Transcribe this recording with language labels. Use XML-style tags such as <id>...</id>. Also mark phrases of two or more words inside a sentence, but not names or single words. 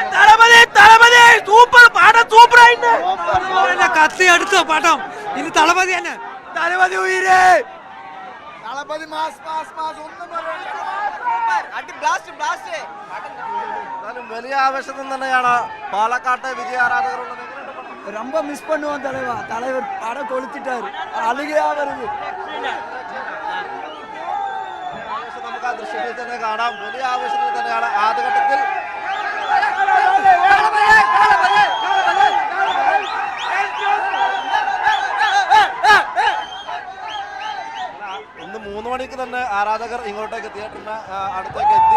<ml>കത്തി അടുത്ത പടം ഇനി തളപതി തന്നെ. തളപതി ഉയരേ, തളപതി വലിയ ആവേശത്തിൽ തന്നെയാണ് പാലക്കാട്ടെ വിജയ ആരാധകരുള്ളത്.</ml> <ta>ரொம்ப மிஸ் பண்ணுவோம் தலைவா. தலைவர் படம் கொளுத்திட்டாரு, அழுகையா வருது.</ta> <ml>നമുക്ക് ആ ദൃശ്യത്തിൽ തന്നെ കാണാം. വലിയ ആവേശത്തിൽ തന്നെയാണ് ആദ്യഘട്ടത്തിൽ. ഇന്ന് 3 മണിക്ക് തന്നെ ആരാധകർ ഇങ്ങോട്ടേക്ക് തിയേറ്ററിന് അടുത്തേക്ക് എത്തി.</ml>